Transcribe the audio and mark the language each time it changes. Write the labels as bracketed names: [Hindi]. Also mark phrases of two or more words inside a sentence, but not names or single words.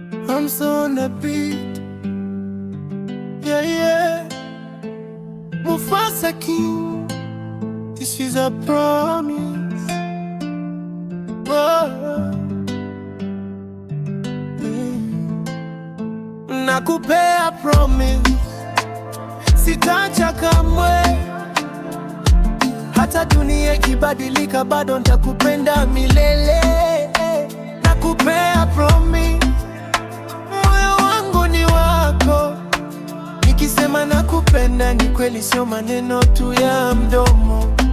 [English] I'm so on the beat. Yeah, yeah. Mufasa King. This is a promise. Oh. [Swahili] Mm. Nakupea promise. Sitaacha kamwe. Hata dunia ikibadilika, bado nitakupenda milele. Nakupea promise. Moyo wangu ni wako. Nikisema nakupenda ni kweli, sio maneno tu ya mdomo.